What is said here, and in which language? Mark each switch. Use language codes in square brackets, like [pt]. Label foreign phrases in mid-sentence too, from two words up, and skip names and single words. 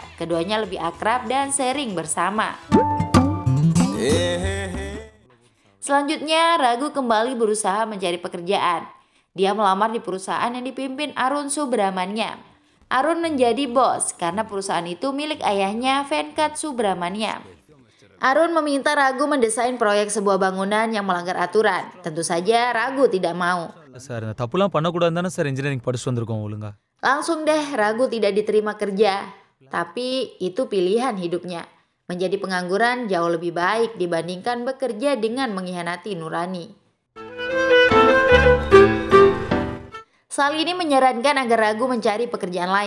[id] Keduanya lebih akrab dan sering bersama. Selanjutnya, Ragu kembali berusaha mencari pekerjaan. Dia melamar di perusahaan yang dipimpin Arun Subramanyam. Arun menjadi bos karena perusahaan itu milik ayahnya, Venkat Subramanyam. Arun meminta Ragu mendesain proyek sebuah bangunan yang melanggar aturan. Tentu saja Ragu tidak mau. [ta] சார் இந்த தப்புலாம் பண்ணக்கூடாது தானே சார் இன்ஜினியரிங் படிச்சுட்டு வந்திருக்கோம் ஒழுங்கா. [id] Langsung deh Ragu tidak diterima kerja. Tapi itu pilihan hidupnya. Menjadi pengangguran jauh lebih baik dibandingkan bekerja dengan mengkhianati nurani. Salini menyarankan agar Ragu mencari pekerjaan lain.